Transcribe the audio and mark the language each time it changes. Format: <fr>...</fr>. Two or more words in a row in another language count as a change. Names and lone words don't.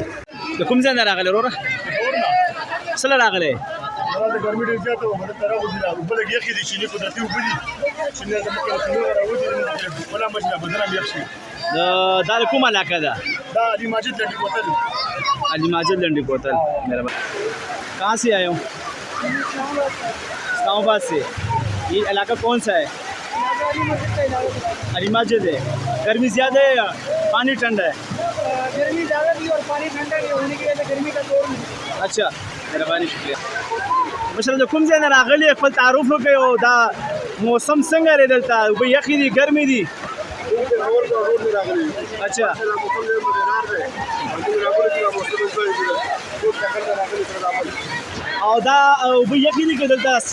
<ps>د کوم ځای نه راغلی وروره؟ څه له راغلی؟ د ګرمۍ ډېر زیاته وه، هلته راغلي ده. اوبه لږ یخې دي، چینې قدرتي اوبه دي. چینې زموږ له سیندونه راوځي، خپله مچ نه بدن هم یخ شي. دا د کومه علاقه ده؟ دا علي ماجد لنډي کوتل. علي ماجد لنډي کوتل. مهربان.</ps> <ur>کہاں سے آئے ہو? اسلام آباد سے۔ یہ علاقہ کون سا ہے? علی مسجد ہے. گرمی زیادہ ہے یا پانی ٹھنڈا ہے? گرمی زیادہ تھی اور پانی ٹھنڈا نہیں ہونے کی وجہ سے گرمی کا زور نہیں. اچھا، مہربانی شکریہ.</ur> <ps>मशर د کوم ځای نه راغلي خپل تعارف وکړئ او دا موسم څنګه دی دلته؟ اوبه یخې دي، ګرمې دي؟ अच्छा. او دا اوبه یخې دي که دلته؟</ps>